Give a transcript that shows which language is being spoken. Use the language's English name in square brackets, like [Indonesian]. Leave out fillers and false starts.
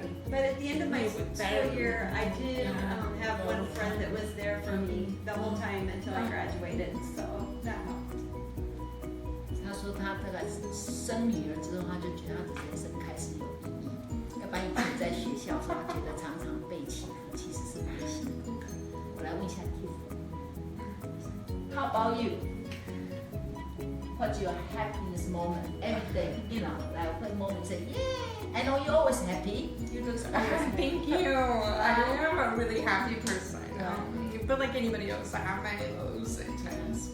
[English] But at the end of my school year, I did have one friend that was there for me the whole time until I graduated, so that helped. [Chinese] 他说他大概生女儿之后，他就觉得他的人生开始有意义。要不然以前在学校的时候，他觉得常常被欺负，其实是蛮辛苦的。我来问一下 Tiff， [English] How about you? What's your happiness moment every day? Like what moment say, yeah, I know you're always happy. You look always happy. Thank you. I am a really happy person. But like anybody else, I have my lows and times.